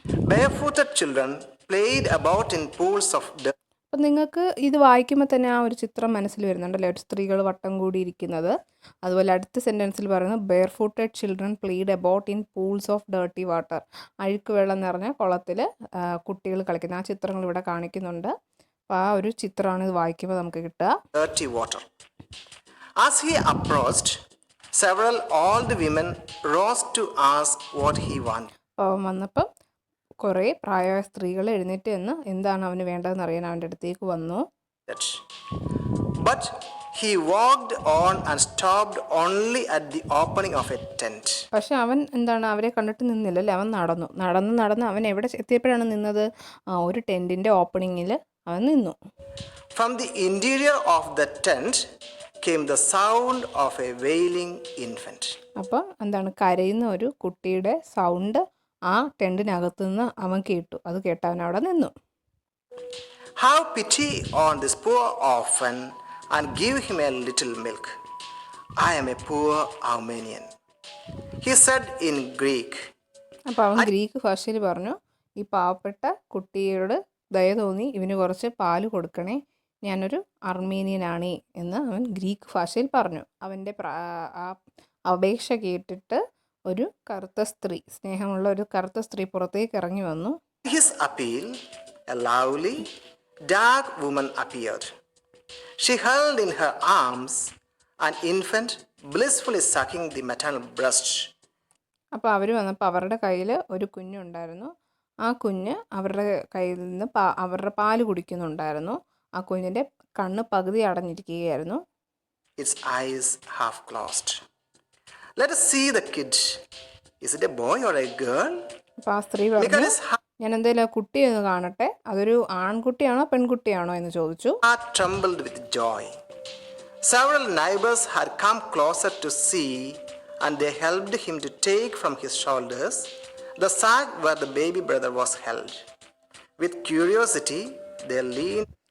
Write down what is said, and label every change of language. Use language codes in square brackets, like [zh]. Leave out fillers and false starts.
[en] Barefooted children played about in pools of dirt. [ml] അപ്പം നിങ്ങൾക്ക് ഇത് വായിക്കുമ്പോൾ തന്നെ ആ ഒരു ചിത്രം മനസ്സിൽ വരുന്നുണ്ടല്ലേ, ഒരു സ്ത്രീകൾ വട്ടം കൂടിയിരിക്കുന്നത്. അതുപോലെ അടുത്ത സെൻറ്റൻസിൽ പറയുന്നത് [en] Barefooted children played about in pools of dirty water. [ml] അഴുക്ക് വെള്ളം നിറഞ്ഞ കുളത്തിൽ കുട്ടികൾ കളിക്കുന്ന ആ ചിത്രങ്ങൾ ഇവിടെ കാണിക്കുന്നുണ്ട്. അപ്പോൾ ആ ഒരു ചിത്രമാണ് ഇത് വായിക്കുമ്പോൾ നമുക്ക് കിട്ടുക. [en] Dirty water. As he approached, several old women rose to ask what he wanted. [ml] അപ്പോൾ വന്നപ്പം കുറേ പ്രായമായ സ്ത്രീകൾ എഴുന്നേറ്റ് എന്ന് എന്താണ് അവന് വേണ്ടതെന്ന് അറിയാൻ അവൻ്റെ അടുത്തേക്ക് വന്നു. [en] But he walked on and stopped only at the opening of a tent. [ml] പക്ഷെ അവൻ എന്താണ് അവരെ കണ്ടിട്ട് നിന്നില്ല അല്ലേ, അവൻ നടന്ന് അവൻ എവിടെ എത്തിയപ്പോഴാണ് നിന്നത്? ഒരു ടെൻറ്റിൻ്റെ ഓപ്പണിങ്ങിൽ അവൻ നിന്നു. [en] From the interior of the tent came the sound of a wailing infant. [ml] അപ്പോൾ എന്താണ് കരയുന്ന ഒരു കുട്ടിയുടെ സൗണ്ട് ആ ടെൻറ്റിനകത്ത് നിന്ന് അവൻ കേട്ടു. അത് കേട്ട് അവൻ അവിടെ നിന്നു. [en] Have pity on this poor orphan and give him a little milk. I am a poor Armenian, he said in Greek. [ml] അപ്പോൾ അവൻ ഗ്രീക്ക് ഭാഷയിൽ പറഞ്ഞു, ഈ പാവപ്പെട്ട കുട്ടിയോട് ദയ തോന്നി ഇവന് കുറച്ച് പാല് കൊടുക്കണേ, ഞാനൊരു അർമേനിയനാണ് എന്ന് അവൻ ഗ്രീക്ക് ഭാഷയിൽ പറഞ്ഞു. അവൻ്റെ ആ അപേക്ഷ കേട്ടിട്ട് ഒരു കറുത്ത സ്ത്രീ, സ്നേഹമുള്ള ഒരു കറുത്ത സ്ത്രീ പുറത്തേക്ക് ഇറങ്ങി വന്നു. [en] His appeal, a lovely, dark woman appeared. She held in her arms an infant blissfully sucking the maternal breast. [ml] അപ്പോൾ അവർ വന്നപ്പോൾ അവരുടെ കയ്യിൽ ഒരു കുഞ്ഞുണ്ടായിരുന്നു. ആ കുഞ്ഞ് അവരുടെ കയ്യിൽ നിന്ന് അവരുടെ പാല് കുടിക്കുന്നുണ്ടായിരുന്നു. ആ കുഞ്ഞിൻ്റെ കണ്ണ് പകുതി അടഞ്ഞിരിക്കുകയായിരുന്നു. [en] Its eyes half closed. Let us see the kid. Is it a boy or a girl? [ml] അപ്പോൾ ആ സ്ത്രീ പറഞ്ഞു, ഞാൻ എന്തായാലും ആ കുട്ടിയെ ഒന്ന് കാണട്ടെ, അതൊരു ആൺകുട്ടിയാണോ പെൺകുട്ടിയാണോ എന്ന് ചോദിച്ചു. [en] Heart trembled with joy. Several neighbors had come closer to see, and they helped him to take from his shoulders the sack where the baby brother was held. With curiosity, they leaned.